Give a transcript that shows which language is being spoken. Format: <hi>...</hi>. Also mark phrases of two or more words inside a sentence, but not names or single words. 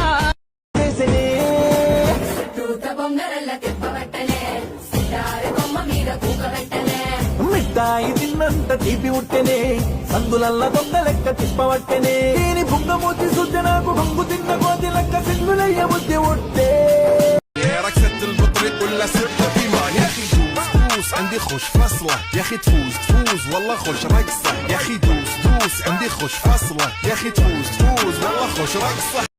<te>మిఠాయి తిన్నంత తీపి ఉట్టెనే సందులల్ల దొంగ లెక్క తిప్పవట్టెనే దీని బుంగమూతి సుద్ద నాకు బొంగు తిన్న కోతి లెక్క సింగులయ్య బుద్ధి ఉట్టే</te> <ar>ركزت البطريق ولا سرت فيما يا اخي دوس دوس عندي خوش فصله يا اخي تفوز تفوز والله خوش رقصه يا اخي دوس دوس عندي خوش فصله يا اخي تفوز تفوز والله خوش رقصه</ar>